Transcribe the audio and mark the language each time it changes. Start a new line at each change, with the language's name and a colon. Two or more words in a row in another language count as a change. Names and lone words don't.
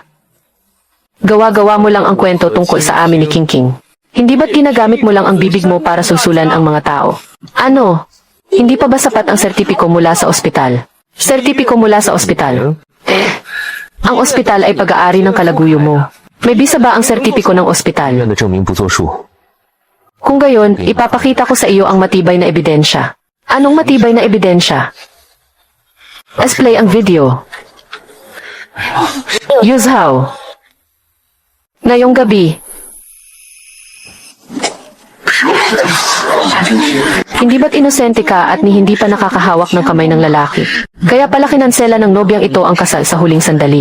Filipino: Gawa-gawa mo lang ang kwento tungkol sa amin ni King King. Hindi ba't ginagamit mo lang ang bibig mo para susulan ang mga tao? Ano? Hindi pa ba sapat ang sertipiko mula sa ospital? Sertipiko mula sa ospital? Ang ospital ay pag-aari ng kalaguyo mo. May bisa ba ang sertipiko ng ospital?
Chinese: 院的证明不作数。
Filipino: Kung gayon, ipapakita ko sa iyo ang matibay na ebidensya. Anong matibay na ebidensya?
English: Let's play
Filipino: ang video. Yuzhao. Ngayong gabi. Hindi ba't inosente ka at ni hindi pa nakakahawak ng kamay ng lalaki? Kaya pala kinansela ng nobyang ito ang kasal sa huling sandali.